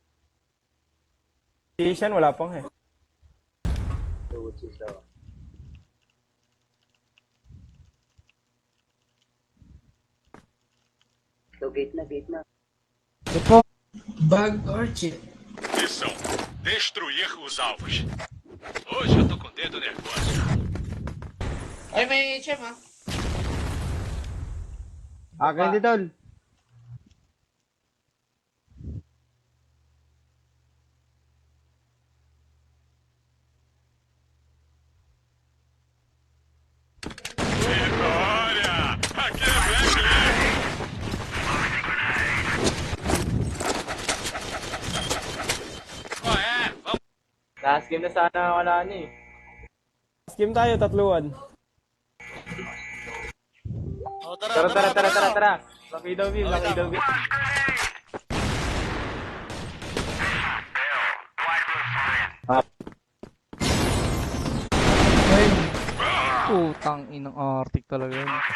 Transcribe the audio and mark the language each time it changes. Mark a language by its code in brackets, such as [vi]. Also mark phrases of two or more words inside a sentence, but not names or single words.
[tl] Si Ishan, wala pang eh. Tuchis daw. So, gate na, gate na. Ito. [en] Bug or cheat? [pt] Missão: destruir os alvos. Hoje eu tô com o dedo nervoso. [tl] Ay, may HM ah. Akin din, tol. [pt] Vitória! Aqui é Black Lake. Qual é? Vamos. [en] Last game [tl] na sana wala na eh. Skim tayo, tatluan. Oh, tara, Tara, tara, tara, tara, tara. Lakidaw view, Okay, lakidaw view. Putang inang Arctic talaga yun.